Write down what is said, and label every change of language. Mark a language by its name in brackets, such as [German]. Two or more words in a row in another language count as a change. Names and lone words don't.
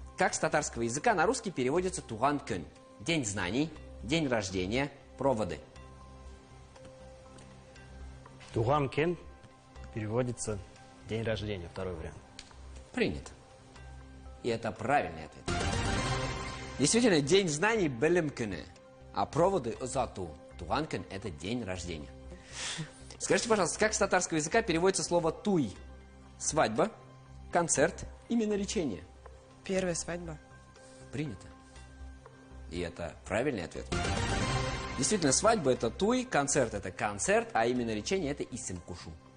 [Russian] Как с татарского языка на русский переводится [Tatar] туган кун? [Russian] День знаний, день рождения, проводы. [Tatar] Туган кен [Russian] переводится день рождения, второй вариант. Принято. И это правильный ответ. Действительно, день знаний [Tatar] белем күні, [Russian] а проводы узату. [Tatar] Туган кун [Russian] – это день рождения. Скажите, пожалуйста, как с татарского языка переводится слово туй? Свадьба, концерт, именно лечение. Первая свадьба. Принято. И это правильный ответ. Действительно, свадьба – это туй, концерт – это концерт, а именно лечение – это исимкушу.